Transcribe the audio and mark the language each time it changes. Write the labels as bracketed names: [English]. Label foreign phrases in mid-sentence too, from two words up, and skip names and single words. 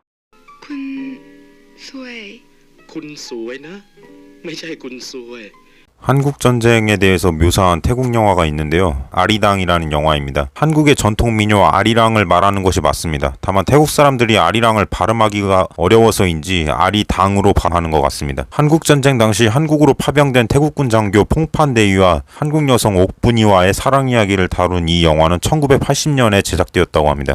[Thai] 군สวย คุณสวยนะไม่ใช่คุณซวย [Korean] 한국전쟁에 대해서 묘사한 태국 영화가 있는데요. 아리랑이라는 영화입니다. 한국의 전통 민요 아리랑을 말하는 것이 맞습니다. 다만 태국 사람들이 아리랑을 발음하기가 어려워서인지 아리당으로 발음하는 것 같습니다. 한국전쟁 당시 한국으로 파병된 태국군 장교 퐁판대위와 한국 여성 옥분이와의 사랑 이야기를 다룬 이 영화는 1980년에 제작되었다고 합니다.